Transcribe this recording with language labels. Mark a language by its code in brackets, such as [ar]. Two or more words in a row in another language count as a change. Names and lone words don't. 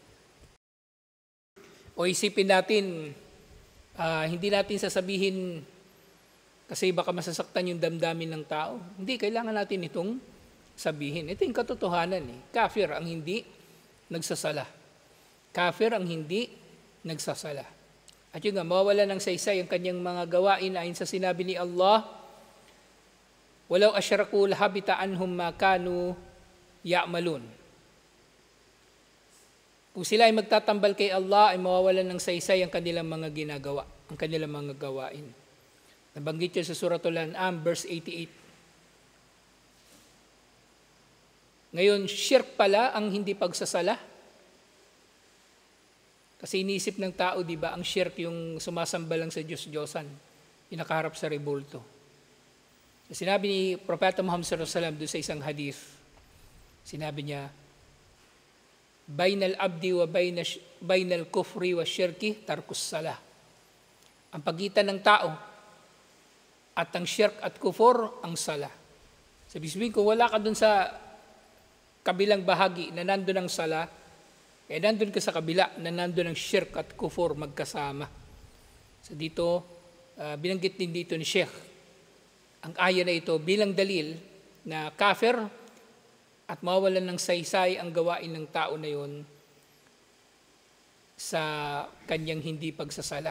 [tl] O isipin natin, hindi natin sasabihin kasi baka masasaktan yung damdamin ng tao. Hindi, kailangan natin itong sabihin. Ito yung katotohanan eh. Kafir ang hindi nagsasala. Kafir ang hindi nagsasala. At yun nga, mawawala ng saysay ang kanyang mga gawain ayon sa sinabi ni Allah, [ar] "ولو أشركوا لحبط عنهم ما كانوا يعملون." [tl] Kung sila ay magtatambal kay Allah, ay mawawalan ng saysay ang kanilang mga ginagawa, ang kanilang mga gawain. Nabanggit yun sa Suratul An'am, verse 88. Ngayon, shirk pala ang hindi pagsasala. Kasi iniisip ng tao, di ba, ang shirk yung sumasamba lang sa Diyos-Diyosan, yung nakaharap sa rebulto. Sinabi ni Propeta Muhammad [ar] صلى الله عليه وسلم [tl] doon sa isang hadith, sinabi niya, [ar] "بين العبد وبين الكفر والشرك ترك الصلاة." [tl] Ang pagitan ng tao at ang shirk at kufur, ang sala. Sabihin ko, wala ka doon sa kabilang bahagi na nandun ang sala, nandun ka sa kabila na nandun ang shirk at kufur magkasama. So dito, binanggit din dito ni Sheikh ang aya na ito bilang dalil na kafir at mawawalan ng saysay ang gawain ng tao na yon sa kanyang hindi pagsasala.